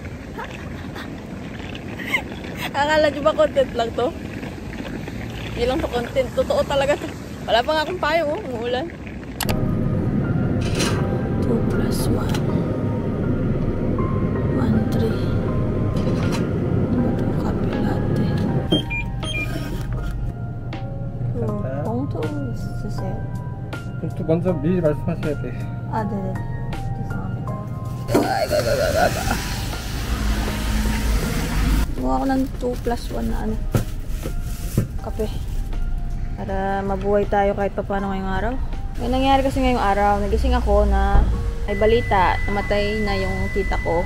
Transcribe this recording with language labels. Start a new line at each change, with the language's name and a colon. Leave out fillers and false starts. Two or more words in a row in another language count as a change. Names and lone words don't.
Filipino: Akala niyo ba content lang to? Hindi lang to content. Totoo talaga to. Wala pa nga akong payo, oh. Umuulan. 2 plus 1. 1, 3. Ito kapilate.
Korean: 봉투 쓰세요. 또 먼저 미리 말씀하셔야 돼. 아, 네네. 죄송합니다.
Filipino: Gumawa ako ng 2 plus 1 na ano, kape. Para mabuhay tayo kahit pa paano ngayong araw. May nangyari kasi ngayong araw, nagising ako na ay balita, namatay na yung tita ko.